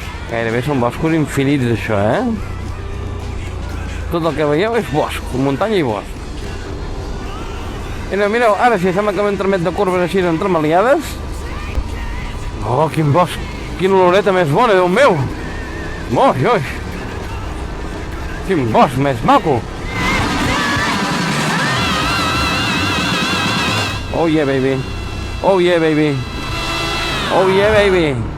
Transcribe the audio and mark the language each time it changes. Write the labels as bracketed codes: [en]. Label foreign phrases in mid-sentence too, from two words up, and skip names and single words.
[ca] Gairebé són boscos infinits, això, Tot el que veieu és bosc, muntanya i bosc. Mireu, ara sí, sembla que m'entremet de curves així entremaliades. Oh, quin bosc, quina oloreta més bona, Déu meu! Oi! Quin bosc més maco! [en] Oh yeah, baby! Oh yeah, baby! Oh yeah, baby!